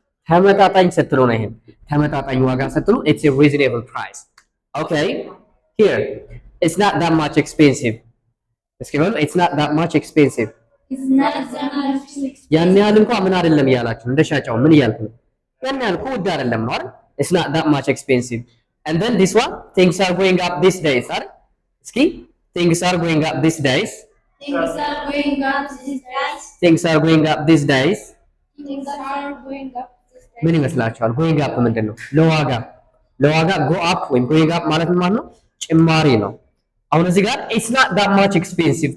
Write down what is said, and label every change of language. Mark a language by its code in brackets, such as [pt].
[am] ተመጣጣኝ ስትሉ ነው። ይሄን ተመጣጣኝ ዋጋ ስትሉ [en] it's a reasonable price. Okay, here it's not that much expensive. እስኪ በሉ it's not that much expensive. It's not that much expensive. [am] ያን ያህል እንኳን ምን አይደለም እያላችሁ እንደ ሻጫው ምን እያልኩ ነው? ያን ያህል እኮ ውድ አይደለም ነው አይደል? [en] It's not that much expensive. And then this one, things are going up these days, አይደል? እስኪ things are going up these days. Things are going up these days. Things are going up these days. Things are going up these days. [am] ምን ይመስላችኋል? going up ምንድን ነው? ለዋጋ go up ወይም going up ማለት ማለት ነው ጭማሪ ነው። አሁን እዚህ ጋር [en] it's not that much expensive.